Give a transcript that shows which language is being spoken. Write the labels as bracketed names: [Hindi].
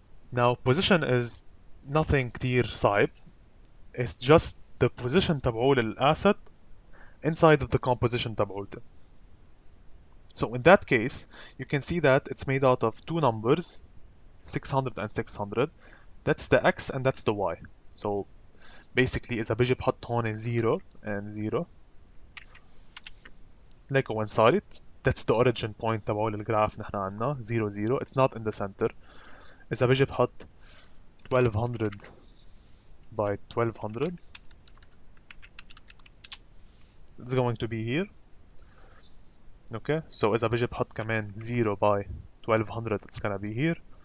[English] Now position is nothing [Arabic] كتير صعب. [English] It's just the position تبعول الاسset inside of the composition [Arabic] تبعولته. [English] So in that case, you can see that it's made out of two numbers, 600 and 600. That's the x and that's the y. So basically [Arabic] إذا بيجي بحط هون 0 and 0 ليكو وين صارت. [English] That's the origin point [Arabic] تبعول الجراف نحن عنا [English] 0 0. It's not in the center. [Arabic] إذا بيجي بحط [English] 1200 by 1200, it's going to be here. Okay, so [Arabic] إذا بيجي بحط كمان [English] 0 by 1200, it's gonna be here.